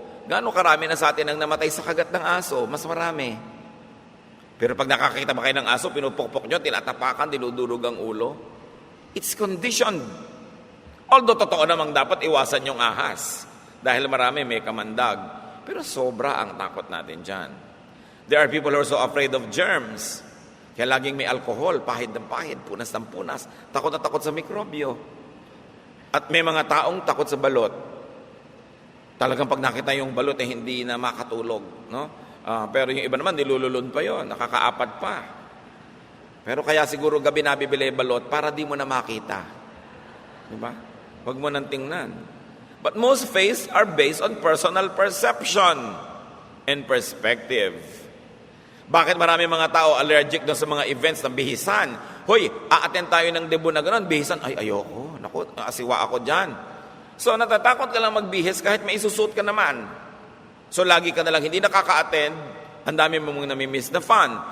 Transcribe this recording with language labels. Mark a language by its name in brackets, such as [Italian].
[Filipino] Gaano karami na sa atin ang namatay sa kagat ng aso? Mas marami. Pero pag nakakita ba kayo ng aso, pinupukpok nyo, tinatapakan, dinudurog ang ulo. [English] It's conditioned. [Filipino] Although totoo namang dapat iwasan yung ahas. Dahil marami may kamandag. Pero sobra ang takot natin dyan. [English] There are people who are so afraid of germs. [Filipino] Kaya laging may alcohol, pahid ng pahid, punas ng punas. Takot na takot sa mikrobyo. At may mga taong takot sa balot. Talagang pag nakita yung balot, hindi na makatulog. No? Pero yung iba naman, nilululun pa yon, nakakaapat pa. Pero kaya siguro gabi nabibili balot para di mo na makita. Diba? Huwag mo nang tingnan. [English] But most faiths are based on personal perception and perspective. [Filipino] Bakit marami mga tao allergic doon sa mga events ng bihisan? Hoy, a-attend tayo ng debut na gano'n, bihisan, ay ayoko, naku, asiwa ako dyan. So natatakot ka lang magbihis kahit may isusut ka naman. So lagi ka na lang hindi nakaka-attend, ang dami mo mong namimiss na fun.